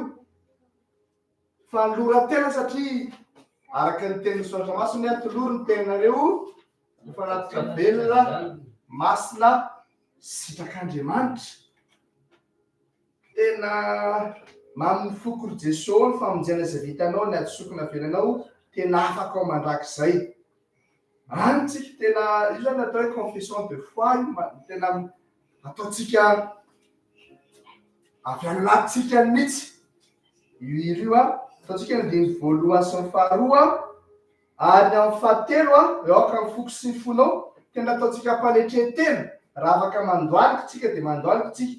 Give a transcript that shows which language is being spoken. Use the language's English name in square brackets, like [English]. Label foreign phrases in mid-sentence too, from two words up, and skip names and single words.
[Malagasy] Fanoloran-tena satria araka ny tenin'ny soratra masina atoloro ny tenareo mifanatitra velona masina sitrak'Andriamanitra. Tena mamofokoro Jesosy ny famonjena izay vitanao ny atsokona velanao tena afaka ao mandrakizay. Antsika tena io zany atao hoe [French] confession de foi [Malagasy] tena ataontsika avy anatintsika mihitsy io hira io a. Ataontsika ny andiny voalohany sy ny faharoa ary amin'ny fahatelo a eo aka amin'ny foko sy ny fonao tena ataontsika ampaletretena raha afaka mandoalika tsika dia mandoalika tsika.